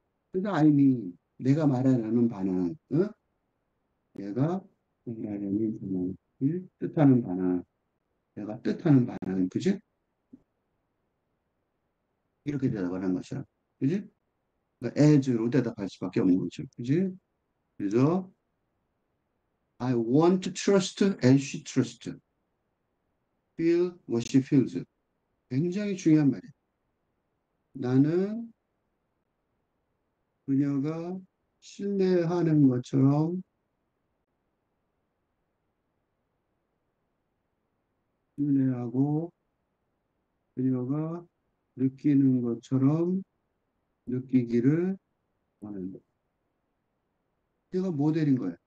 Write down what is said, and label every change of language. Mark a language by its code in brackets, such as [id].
[ko] 그래서 아이니 내가 말하려는 반항, 내가 말하려는 반항을 뜻하는 반항, 내가 뜻하는 반항, 그치? 이렇게 대답을 한 것이야. 그치? 그러니까 as로 대답할 수밖에 없는 거죠. 그치? 그래서 [en] I want to trust as she trusts. Feel what she feels. [ko] 굉장히 중요한 말이에요. 나는 그녀가 신뢰하는 것처럼 신뢰하고 그녀가 느끼는 것처럼 느끼기를 원한다. 그녀가 모델인 거예요.